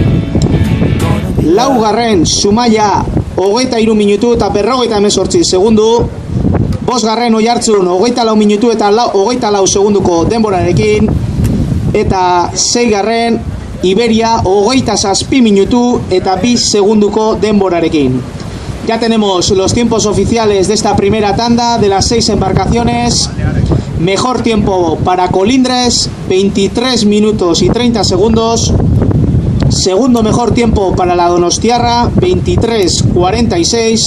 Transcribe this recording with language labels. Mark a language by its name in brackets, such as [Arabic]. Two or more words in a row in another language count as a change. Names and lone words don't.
[Basque] Laugarren Zumaia 23 minutu eta 58 segundu. Bosgarren Oiartzun 24 minutu eta 24 segunduko denborarekin. Eta seigarren Iberia 27 minutu eta 2 segunduko denborarekin. [Spanish] Ya tenemos los tiempos oficiales de esta primera tanda de las 6 embarcaciones. Mejor tiempo para Colindres, 23 minutos y 30 segundos. Segundo mejor tiempo para la Donostiarra, 23:46.